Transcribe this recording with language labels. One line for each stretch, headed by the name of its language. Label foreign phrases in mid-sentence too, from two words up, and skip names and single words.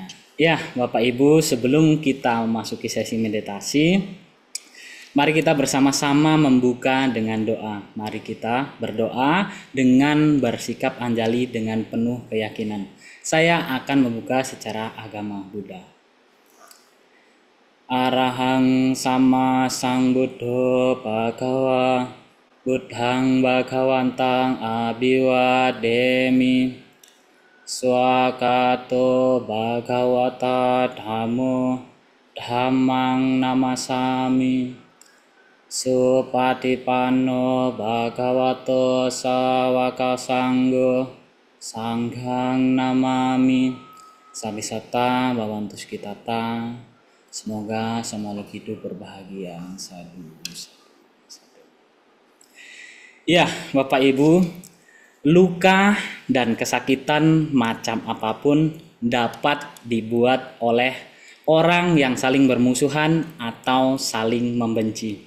Indonesian: Ya, Bapak Ibu, sebelum kita memasuki sesi meditasi, mari kita bersama-sama membuka dengan doa. Mari kita berdoa dengan bersikap anjali dengan penuh keyakinan. Saya akan membuka secara agama Buddha.
Pali: Arahang sama sang Buddho Bhagawa Buddhang Bhagawantang Abhiwademi Swakato Bhagawata Dhammo Dhammang Namasami Supatipanno Bhagavato Sawaka Sanggo Sanghang Namami. Sabisata Bhavantu Sukitata.
Indonesian: Semoga semua makhluk hidup berbahagia. Sadhu. Ya, Bapak Ibu, luka dan kesakitan macam apapun dapat dibuat oleh orang yang saling bermusuhan atau saling membenci.